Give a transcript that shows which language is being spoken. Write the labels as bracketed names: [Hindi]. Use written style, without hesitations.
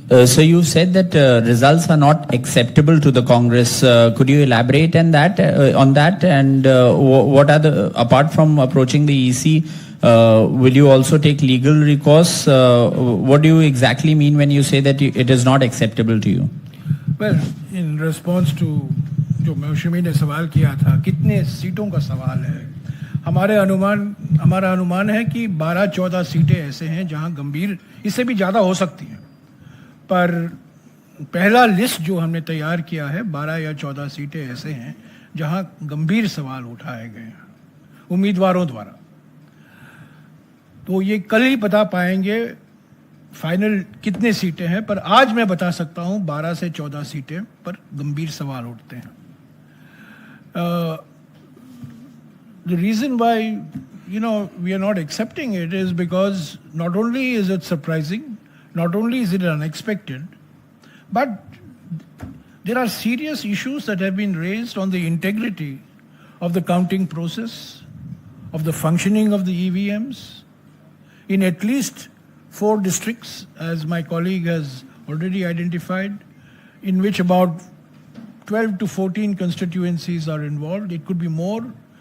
[English] So you said that results are not acceptable to the Congress. Could you elaborate on that? And what are the, apart from approaching the EC, will you also take legal recourse? What do you exactly mean when you say that it is not acceptable to you? Well, in response to [Hindi] जो मौसमी ने सवाल किया था, कितने सीटों का सवाल है, हमारा अनुमान है कि 12-14 सीटें ऐसे हैं जहां गंभीर, इससे भी ज़्यादा हो सकती हैं, पर पहला लिस्ट जो हमने तैयार किया है 12 या 14 सीटें ऐसे हैं जहां गंभीर सवाल उठाए गए हैं उम्मीदवारों द्वारा। तो ये कल ही बता पाएंगे फाइनल कितने सीटें हैं, पर आज मैं बता सकता हूं 12 से 14 सीटें पर गंभीर सवाल उठते हैं। [English] The reason why, we are not accepting it is because not only is it surprising, not only is it unexpected, but there are serious issues that have been raised on the integrity of the counting process, of the functioning of the EVMs in at least 4 districts, as my colleague has already identified, in which about 12 to 14 constituencies are involved. It could be more.